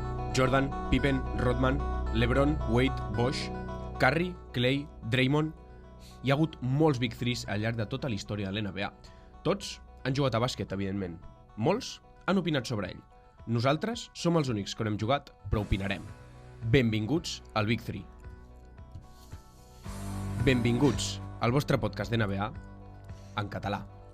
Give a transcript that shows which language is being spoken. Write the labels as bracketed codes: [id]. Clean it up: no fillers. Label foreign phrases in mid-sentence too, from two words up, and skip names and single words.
[ca] Jordan, Pippen, Rodman, LeBron, Wade, Bosh, Curry, Clay, Draymond... Hi ha hagut molts Big Threes al llarg de tota la història de l'NBA. Tots han jugat a bàsquet, evidentment. Molts han opinat sobre ell. Nosaltres som els únics que no hem jugat, però opinarem. Benvinguts al Big Three. Benvinguts al vostre podcast d'NBA en català.